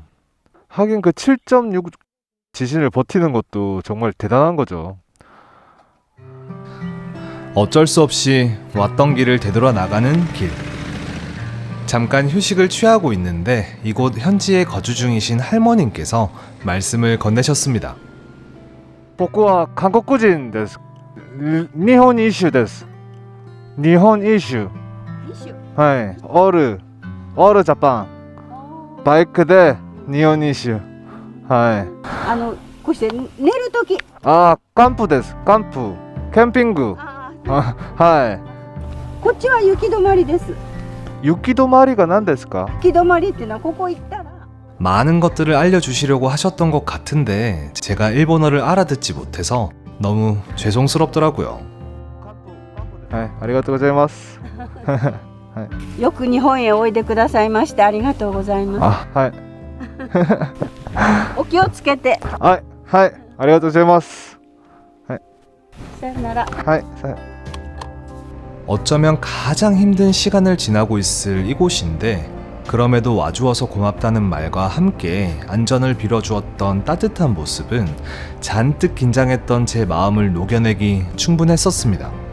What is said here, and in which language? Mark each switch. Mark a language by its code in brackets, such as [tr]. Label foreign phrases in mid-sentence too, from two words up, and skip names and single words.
[ko] 하긴 그 7.6 지진을 버티는 것도 정말 대단한 거죠. 어쩔 수 없이 왔던 길을 되돌아 나가는 길. 잠깐 휴식을 취하고 있는데 이곳 현지에 거주 중이신 할머님께서 말씀을 건네셨습니다. [ja] 僕は韓国人です。日本イシュです。日本イシュ。はい。オールジャパン。バイクで日本イシュ。はい。こうして寝るとき。あ、キャンプです。キャンプ。キャンピング。はい。こっちは雪止まりです。雪止まりが何ですか? 雪止まりってのはここ行ったら [ko] 많은 것들을 알려주시려고 하셨던 것 같은데 제가 일본어를 알아듣지 못해서 너무 죄송스럽더라고요. [ja] はい、ありがとうございます。よく日本へおいでくださいましてありがとうございます。あ、はい。お気をつけて。はい、はい、ありがとうございます。はい。さよなら。はい、さよ。 [ko] 어쩌면 가장 힘든 시간을 지나고 있을 이곳인데 그럼에도 와주어서 고맙다는 말과 함께 안전을 빌어주었던 따뜻한 모습은 잔뜩 긴장했던 제 마음을 녹여내기 충분했었습니다.